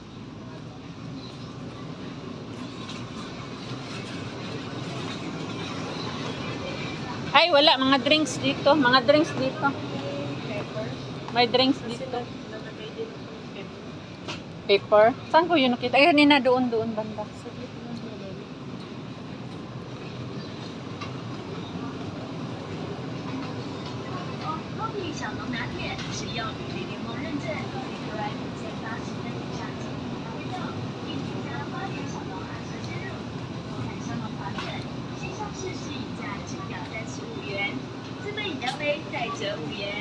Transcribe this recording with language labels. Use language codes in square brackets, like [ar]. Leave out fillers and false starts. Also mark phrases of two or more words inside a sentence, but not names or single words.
[tl] Ay, wala. Mga drinks dito. Mga drinks dito. May drinks dito. Lalagay din ng pepper. Paper. Saan ko yun nakita? Ay, kanina doon banda. Saglit lang nilagay. [zh] 高丽小农拿铁使用与联盟认证，Nicorette健康型的以上健康味道，并添加花园小农含酸鲜乳，国产香浓滑顺，线上试试饮价只要35元，自备饮料杯再折5元。